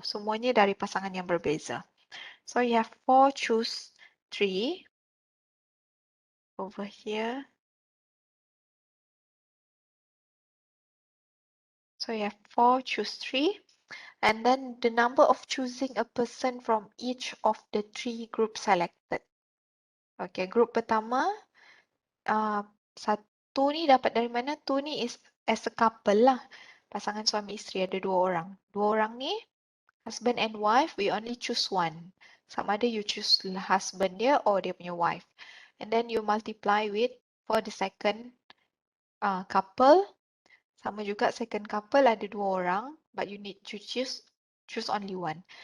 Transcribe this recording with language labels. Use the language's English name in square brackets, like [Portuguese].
[Malay] Semuanya dari pasangan yang berbeza. [English] So you have 4 choose 3 over here. So you have 4 choose 3. And then the number of choosing a person from each of the 3 groups selected. [Malay] Okay, group pertama, satu ni dapat dari mana? Tu ni [English] is as a couple [Malay] lah. Pasangan suami isteri ada 2 orang. 2 orang ni, [English] husband and wife, we only choose one. [Malay] Sama ada [English] you choose husband dia or [Malay] dia punya [English] wife. And then you multiply with for the second couple. [Malay] Sama juga [English] second couple [Malay] ada 2 orang, [English] but you need to choose only one.